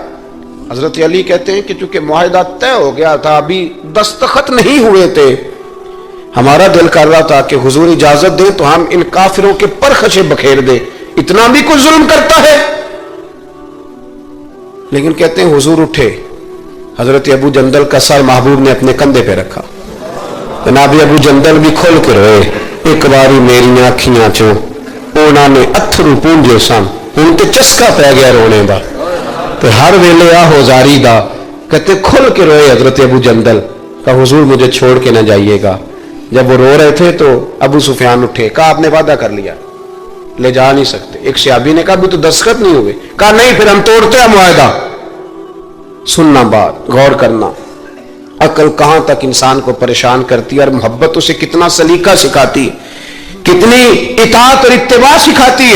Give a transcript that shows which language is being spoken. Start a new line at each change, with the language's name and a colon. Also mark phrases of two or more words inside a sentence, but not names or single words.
Urdu: حضرت علی کہتے ہیں کہ چونکہ معاہدہ طے ہو گیا تھا، ابھی دستخط نہیں ہوئے تھے، ہمارا دل کر رہا تھا کہ حضور اجازت دیں تو ہم ان کافروں کے پرخچے بکھیر دیں، اتنا بھی کوئی ظلم کرتا ہے۔ لیکن کہتے ہیں حضور اٹھے، حضرت ابو جندل کا سر محبوب نے اپنے کندھے پہ رکھا، جناب ابو جندل بھی کھل کے روئے،
Punjabi: ایک باری میری آنکھیاں چوں انہوں نے اتھرو پونجے سن، ان تے چسکا پہ گیا رونے دا تے ہر ویلے آہو زاری دا،
Urdu: کہتے کھل کے روئے حضرت ابو جندل کہ حضور مجھے چھوڑ کے نہ جائیے گا۔ جب وہ رو رہے تھے تو ابو سفیان اٹھے، کہا آپ نے وعدہ کر لیا لے جا نہیں سکتے۔ ایک صحابی نے کہا ابھی تو دستخط نہیں ہوئے، کہا نہیں پھر ہم توڑتے ہیں معاہدہ۔ سننا بات، غور کرنا، عقل کہاں تک انسان کو پریشان کرتی ہے اور محبت اسے کتنا سلیقہ سکھاتی ہے، کتنی اطاعت اور اتباع سکھاتی ہے۔